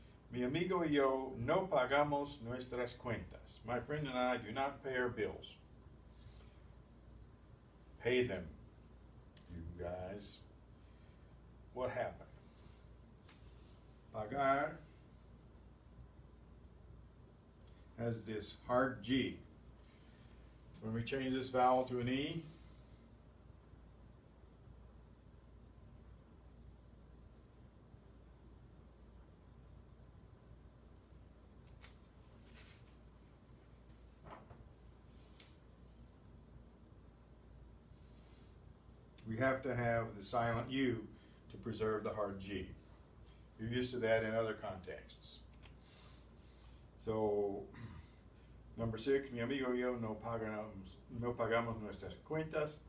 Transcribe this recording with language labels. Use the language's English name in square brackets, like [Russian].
[Spanish] Mi amigo y yo no pagamos nuestras cuentas. [English] My friend and I do not pay our bills. Pay them, you guys. What happened? Pagar has this hard G. When we change this vowel to an E, we have to have the silent U to preserve the hard G. You're used to that in other contexts. So, number 6, [Spanish] mi amigo y yo no pagamos nuestras cuentas.